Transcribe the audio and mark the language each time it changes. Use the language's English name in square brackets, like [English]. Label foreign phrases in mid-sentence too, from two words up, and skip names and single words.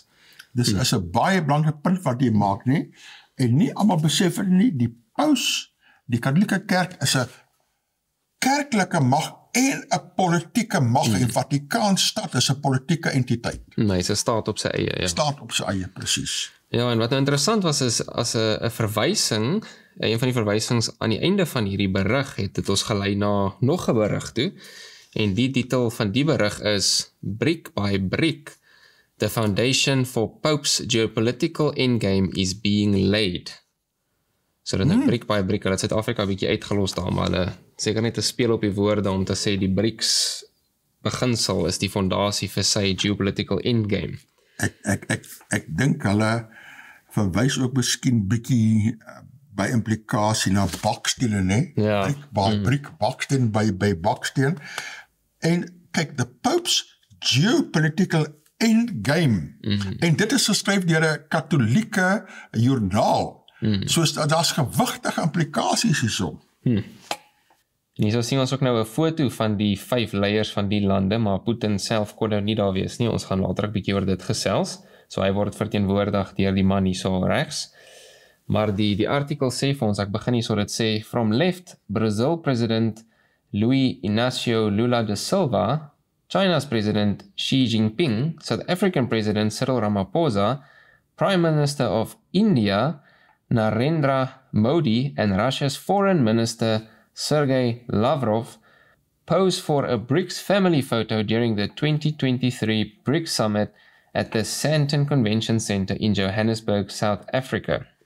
[Afrikaans] Dis is 'n baie belangrike punt wat jy maak, nie? En nie almal besef dit nie, die paus, die katholieke kerk is 'n kerklike mag en 'n politieke mag en Vatikaanstad is 'n politieke entiteit. Nee, sy staat op sy eie, ja. Staat op sy eie, presies. Ja, en wat nou interessant was is, as 'n verwysing, een van die verwysings aan die einde van hierdie berig het ons gelei na nog 'n berig toe, en die titel van die berig is Brick by Brick, the foundation for Pope's geopolitical endgame is being laid. So dan [English] brick by brick, [Afrikaans] hulle het Suid-Afrika 'n bietjie uitgelos daar, maar hulle seker net te speel op die woorde om te sê die BRICS beginsel is die fondasie vir sy [English] geopolitical endgame. [Afrikaans] Ek dink hulle verwys ook miskien bietjie by implikasie na baksteen, né? Ja. Brick, baksteen by baksteen. En kyk, [English] the Pope's geopolitical endgame. [Afrikaans] En dit is geskryf deur 'n katholieke joernaal. Soos daar's gewigtige implikasies hierso. En hierso sien ons ook nou 'n foto van die 5 leiers van die lande, maar Putin self kon nou nie daar wees nie. Ons gaan later 'n bietjie oor dit gesels. So hy word verteenwoordig deur die man hierso regs. Maar die artikel sê vir ons, ek begin hierso, dit sê, [English] from left, Brazil President Luiz Inácio Lula da Silva, China's President Xi Jinping, South African President Cyril Ramaphosa, Prime Minister of India Narendra Modi, and Russia's Foreign Minister Sergei Lavrov pose for a BRICS family photo during the 2023 BRICS Summit at the Sandton Convention Center in Johannesburg, South Africa.